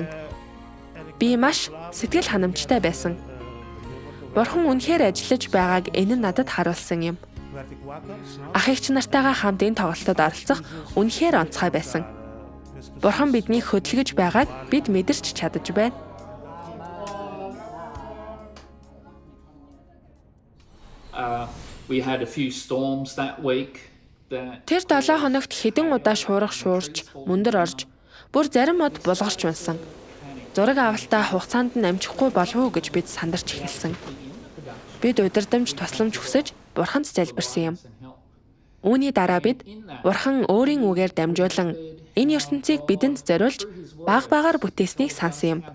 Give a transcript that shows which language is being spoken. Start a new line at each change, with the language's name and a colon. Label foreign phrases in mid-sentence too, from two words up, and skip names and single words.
Mongolian: Би маш сэтгэл ханамжтай байсан. Бурхан үнэхээр ажиллаж байгааг энэ нь надад харуулсан юм. Ах эгч нартайгаа хамт энэ тоглолтод оролцох үнэхээр онцгой байсан. Бурхан биднийг хөдөлгөж байгааг бид мэдэрч чадаж байна.
English: We had a few storms that week.
Mongolian: Тэр 7 хоногт хэдэн удаа шуурга шуурч, мөндөр орж, бүр зарим мод булгарч унсан. Зураг авалтаа хугацаанд нь амжихгүй болов уу гэж бид сандарч эхэлсэн. Бид удирдамж тусламж хүсэж Бурханд залбирсан юм. Үүний дараа бид Бурхан өөрийн үгээр дамжуулан энэ ертөнцийг бидэнд зориулж баг багаар бүтээснийг сансан юм.